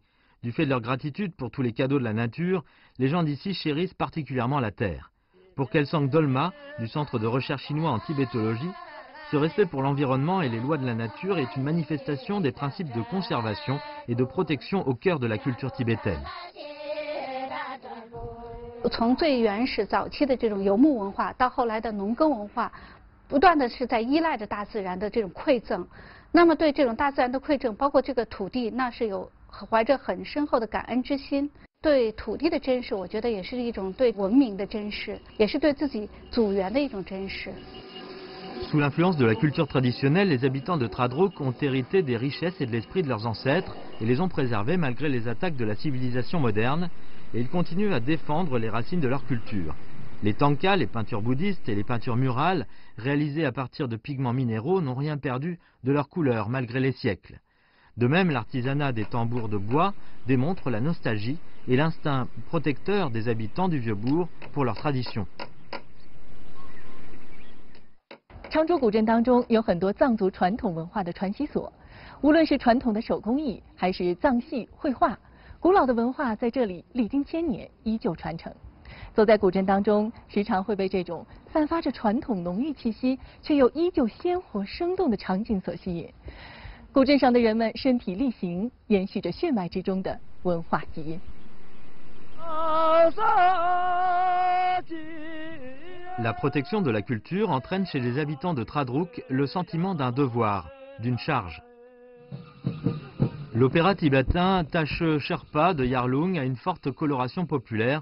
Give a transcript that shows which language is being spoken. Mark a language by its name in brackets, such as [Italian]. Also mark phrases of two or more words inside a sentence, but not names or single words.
[French] Du fait de leur gratitude pour tous les cadeaux de la nature, les gens d'ici chérissent particulièrement la terre. Pour Kelsang Dolma, du Centre de recherche chinois en tibétologie, ce respect pour l'environnement et les lois de la nature est une manifestation des principes de conservation et de protection au cœur de la culture tibétaine. [Chinese] 从最原始早期的这种游牧文化到后来的农耕文化，不断的是在依赖着大自然的这种馈赠。那么对这种大自然的馈赠，包括这个土地，那是有怀着很深厚的感恩之心。对土地的珍视，我觉得也是一种对文明的珍视，也是对自己祖源的一种珍视。 [French] Sous l'influence de la culture traditionnelle, les habitants de Tradruk ont hérité des richesses et de l'esprit de leurs ancêtres et les ont préservés malgré les attaques de la civilisation moderne, et ils continuent à défendre les racines de leur culture. Les tankas, les peintures bouddhistes et les peintures murales, réalisées à partir de pigments minéraux, n'ont rien perdu de leur couleur malgré les siècles. De même, l'artisanat des tambours de bois démontre la nostalgie et l'instinct protecteur des habitants du vieux bourg pour leur tradition. [Chinese] 昌州古镇当中有很多藏族传统文化的传习所，无论是传统的手工艺，还是藏戏、绘画，古老的文化在这里历经千年依旧传承。走在古镇当中，时常会被这种散发着传统浓郁气息，却又依旧鲜活生动的场景所吸引。古镇上的人们身体力行，延续着血脉之中的文化基因。 [French] La protection de la culture entraîne chez les habitants de Tradruk le sentiment d'un devoir, d'une charge. L'opéra tibétain Tache Sherpa de Yarlung a une forte coloration populaire.